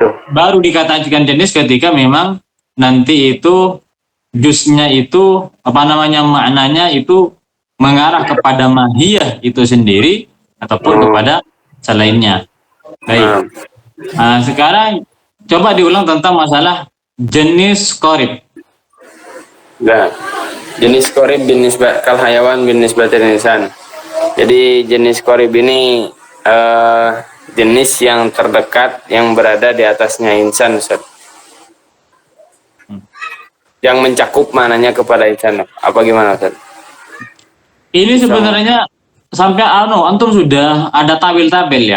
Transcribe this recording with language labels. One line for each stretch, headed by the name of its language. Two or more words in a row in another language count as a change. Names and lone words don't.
Indonesian: Baru dikatakan jenis ketika memang nanti itu jusnya itu, maknanya itu mengarah kepada mahiyah itu sendiri ataupun kepada selainnya. Baik. Sekarang coba diulang tentang masalah jenis qarib. Nah, jenis qarib
Arabic: بالنسبة كالحيوان بالنسبة للإنسان.
Indonesian: Jadi jenis qarib ini jenis yang terdekat yang berada di atasnya insan, Ustaz. Yang mencakup mananya kepada insan. Apa gimana, Ustaz? Ini sebenarnya sampai antum sudah ada tabel-tabel ya?